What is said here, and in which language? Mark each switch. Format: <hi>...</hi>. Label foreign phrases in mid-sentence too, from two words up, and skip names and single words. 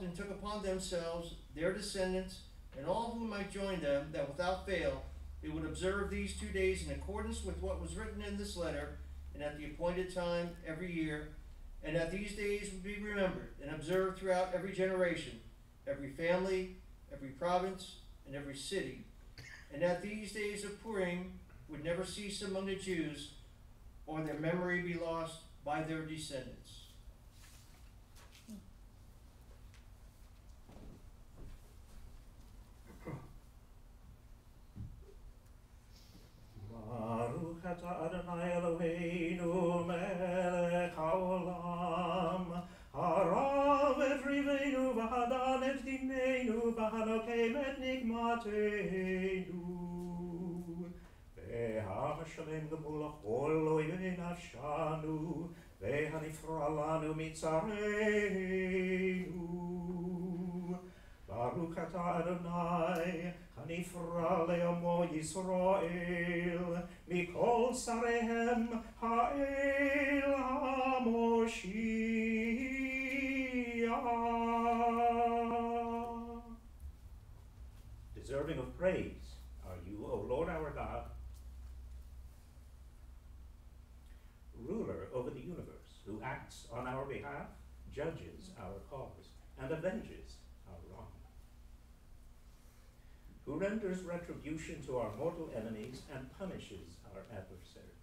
<en>and took upon themselves, their descendants, and all who might join them, that without fail they would observe these 2 days in accordance with what was written in this letter, and at the appointed time every year, and that these days would be remembered and observed throughout every generation, every family, every province, and every city, and that these days of Purim would never cease among the Jews, or their memory be lost by their descendants.</en> <he>ברוך אתה אדני אלהינו מלך העולם הרב את ריבנו והדן את דיננו והנוקם את נקמתנו, והמשלם גמול לכל איבי נפשנו והנפרע לנו מצרינו. ברוך אתה אדני הנפרע לעמו ישראל מכל צריהם האל המושיע.</he> <en>Deserving of praise are you, O Lord our God, ruler over the universe, who acts on our behalf, judges our cause, and avenges our wrong, who renders retribution to our mortal enemies and punishes our adversaries.</en>